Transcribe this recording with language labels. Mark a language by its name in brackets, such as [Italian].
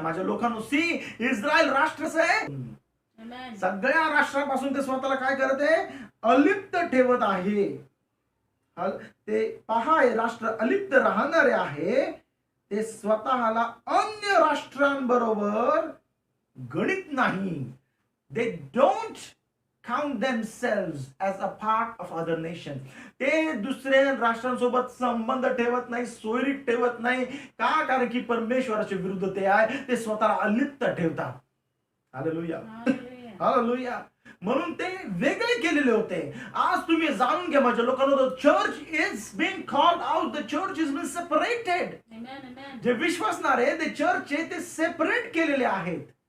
[Marathi] माझ्या लोकांनो, C Israel राष्ट्रच आहे. सगळ्या राष्ट्रापासून ते स्वतःला काय करत आहे? अलिप्त ठेवत आहे. ते पहा, हे राष्ट्र अलिप्त राहणारे आहे, ते स्वतःला अन्य राष्ट्रांबरोबर गणित नाही. [English] They don't count themselves as a part of other nations. [Marathi] ते दुसऱ्या राष्ट्रांसोबत संबंध ठेवत नाही, सोयरीक ठेवत नाही. का? कारण की परमेश्वराच्या विरुद्ध ते आहे, ते स्वतःला अलिप्त ठेवतात. हालेलुया. हालेलुया. म्हणून ते वेगळे केलेले होते. आज तुम्ही जाणून घ्या माझ्या लोकांनो, [English] Church is being called out, the church is being separated. [Marathi] जे विश्वासणारे ते चर्च ते सेपरेट केलेले आहेत.